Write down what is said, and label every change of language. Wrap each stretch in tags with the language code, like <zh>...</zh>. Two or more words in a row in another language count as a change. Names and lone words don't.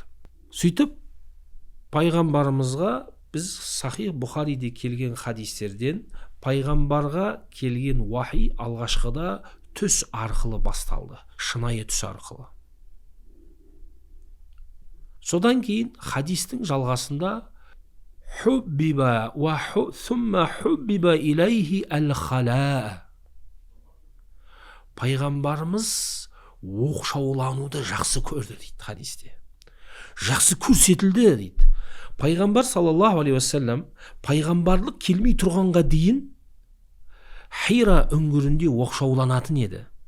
<kk>Сөйтіп пайғамбарымызға біз Сахих Бұхариде келген хадистерден пайғамбарға келген уахи алғашқыда түс арқылы басталды, шынайы түс арқылы. Содан кейін хадистің жалғасында</kk> <ar>حبب و ثم حبب إليه الخلاء.</ar> <kk>Пайғамбарымыз оқшаулануды жақсы көрді дейді хадисте. Жақсы көрсетілді дейді. Пайғамбар</kk> <ar>صلى الله عليه وسلم</ar> <kk>пайғамбарлық келмей тұрғанға дейін Хира үңгірінде оқшауланатын еді.</kk>